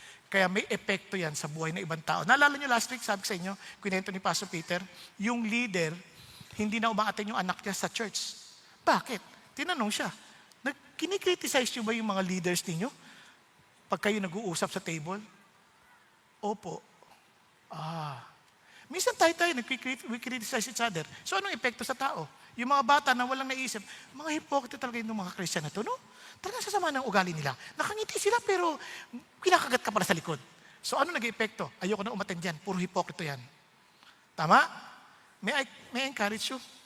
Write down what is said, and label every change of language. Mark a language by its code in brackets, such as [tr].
[tl] Kaya may epekto yan sa buhay ng ibang tao. Naalala niyo [en] last week, [tl] sabi ko sa inyo, kwento ni Pastor Peter, yung leader, hindi na umaaten yung anak niya sa church. Bakit? Tinanong siya, kinikriticize niyo ba yung mga leaders ninyo? Pag kayo nag-uusap sa table? Opo. Minsan tayo [en] we criticize each other. [tl] So anong epekto sa tao? Yung mga bata na walang naisip, mga hipokrito talaga yung mga Christian na to, no? Talagang sasama ng ugali nila. Nakangiti sila pero kinakagat ka pala sa likod. So ano nag-epekto? Ayoko na umaten dyan. Puro hipokrito yan. Tama? [en] May I encourage you?